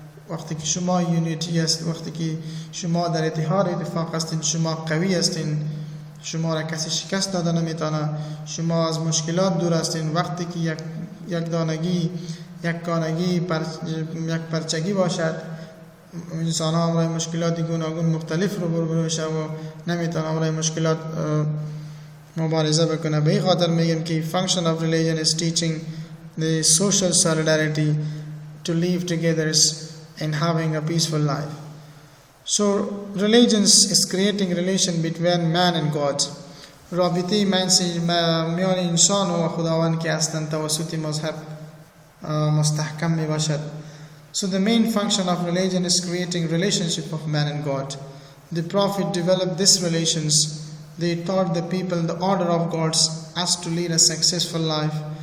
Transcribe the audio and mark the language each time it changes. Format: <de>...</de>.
<fa>وقتی که شما یونیتی است، وقتی که شما در اتحاد اتفاق هستین، شما قوی هستین، شما را کسی شکست داده نمیتونه، شما از مشکلات دور هستین. وقتی که یک دانگی، یک کانگی، یک پرچگی باشد، انسان ها امرای مشکلات گوناگون مختلف رو برو بشه و نمیتونه امرای مشکلات مبارزه بکنه. به این خاطر میگیم که</fa> <en>function of religion is teaching the social solidarity to live together and having a peaceful life. So religions is creating relation between man and God.</en> <fa>رابطه میان انسان و خداوند که هستند توسط مذهب مستحکم می باشد.</fa> <en>So the main function of religion is creating relationship of man and God. The Prophet developed these relations. They taught the people the order of gods as to lead a successful life.</en>